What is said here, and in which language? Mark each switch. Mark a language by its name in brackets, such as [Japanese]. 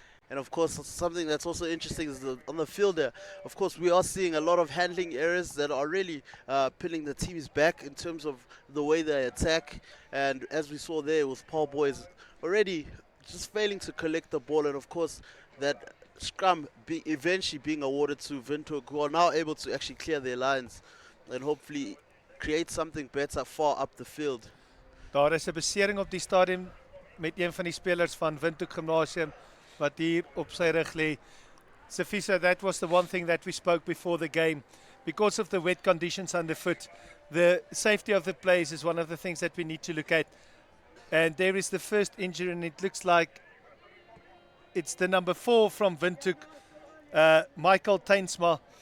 [English] And of course, something that's also interesting is on the field there. Of course, we are seeing a lot of handling errors that are really pinning the teams back in terms of the way they attack. And as we saw there with Paarl boys already just failing to collect the ball, and of course that scrum eventually being awarded to Windhoek, who are now able to actually clear their lines and hopefully create something better far up the field. [Afrikaans] Daar is 'n besering op die stadion met een van die spelers van Windhoek Gymnasium wat hier op sy rug lê. [English] Safisa, that was the one thing that we spoke before the game. Because of the wet conditions underfoot, the safety of the players is one of the things that we need to look at. And there is the first injury, and it looks like it's the number 4 from Windhoek, Michael Teinsma.